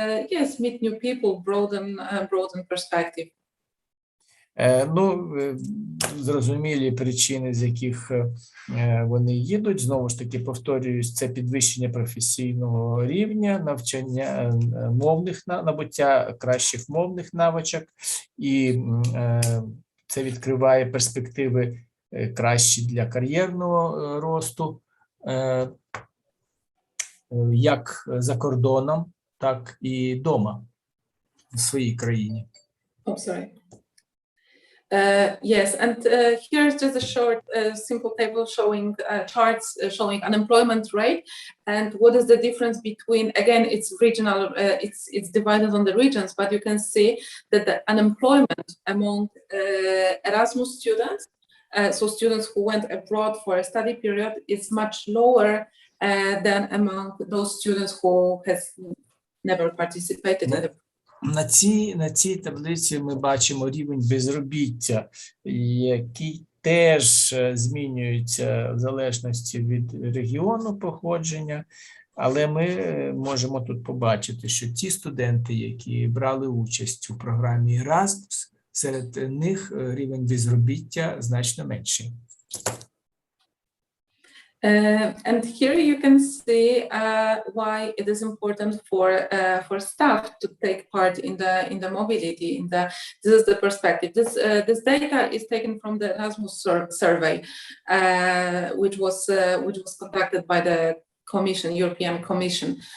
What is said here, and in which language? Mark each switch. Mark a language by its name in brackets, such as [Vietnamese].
[English] Yes, meet new people, broaden perspective. [Ukrainian] Ну, зрозумілі причини, з яких вони їдуть. Знову ж таки, повторююсь, це підвищення професійного рівня, навчання мовних, набуття кращих мовних навичок, і це відкриває перспективи кращі для кар'єрного росту, як за кордоном, так і вдома, в своїй країні. [English] Oh, sorry. Yes, and here's just a short, simple table showing charts showing unemployment rate, and what is the difference between. Again, it's regional. It's divided on the regions, but you can see that the unemployment among Erasmus students, so students who went abroad for a study period, is much lower than among those students who has never participated in the. [Ukrainian] На цій таблиці ми бачимо рівень безробіття, який теж змінюється в залежності від регіону походження, але ми можемо тут побачити, що ті студенти, які брали участь у програмі Erasmus, серед них рівень безробіття значно менший. [English] And here you can see why it is important for staff to take part in the mobility. This is the perspective. This data is taken from the Erasmus survey, which was conducted by the European Commission.